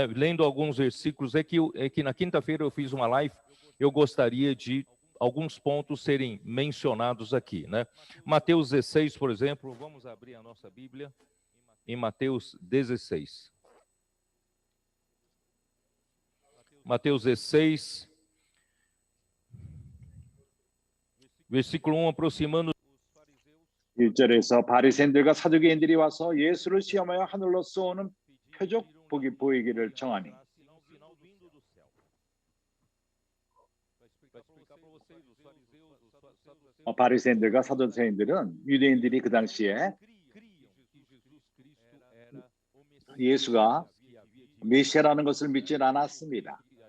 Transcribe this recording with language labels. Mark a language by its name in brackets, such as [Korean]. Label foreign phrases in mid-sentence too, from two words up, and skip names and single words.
[Portuguese] Lendo alguns versículos, é que na quinta-feira eu fiz uma live, eu gostaria de alguns pontos serem mencionados aqui, né? Mateus 16, por exemplo, vamos abrir a nossa Bíblia em Mateus 16. Mateus 16, versículo 1, aproximando [Korean] 1절에서 바리새인들과 사두개인들이 와서 예수를 시험하여 하늘로 쏘는 표적 보이기를 청하니. 바리새인들과 사두개인들은 유대인들이 그 당시에 예수가 메시아라는 것을 믿지 않았습니다.